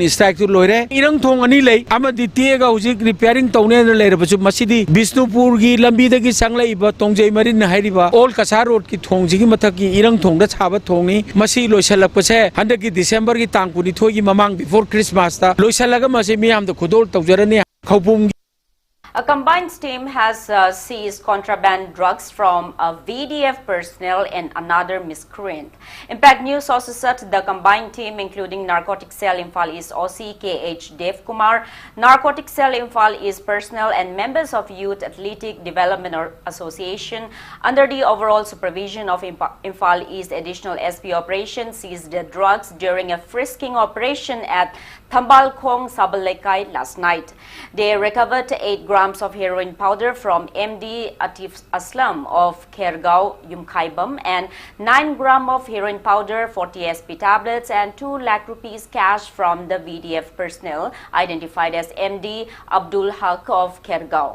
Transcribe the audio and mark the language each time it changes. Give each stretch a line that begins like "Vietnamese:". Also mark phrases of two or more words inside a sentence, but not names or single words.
Manipuri: strike tu loire irang thong ani lei amadi tiega hujik repairing tawne na leirabachu masidi Bisnupur gi lambi dagi sanglai ba Tongjai Marin na hairiba all Kasar road ki thong jigi mathaki irang thong da chaba thongni masi loisalakpase handaki December gi tang kuni thoi gi mamang
English: before Christmas
Manipuri: ta loisalaga masi miyam da khudol tawjarani Kaupum.
English: A combined team has seized contraband drugs from VDF personnel and another miscreant. Impact News also said the combined team, including Narcotic Cell Imphal East OC KH Dev Kumar, Narcotic Cell Imphal East personnel and members of Youth Athletic Development Association, under the overall supervision of Imphal East Additional SP Operation, seized the drugs during a frisking operation at Thambalkhong Sabalekai last night. They recovered 8 grams of heroin powder from MD Atif Aslam of Khergaon, Yumkhaibam, and 9 grams of heroin powder, 40 SP tablets, and 2 lakh rupees cash from the VDF personnel identified as MD Abdul Haq of Khergaon.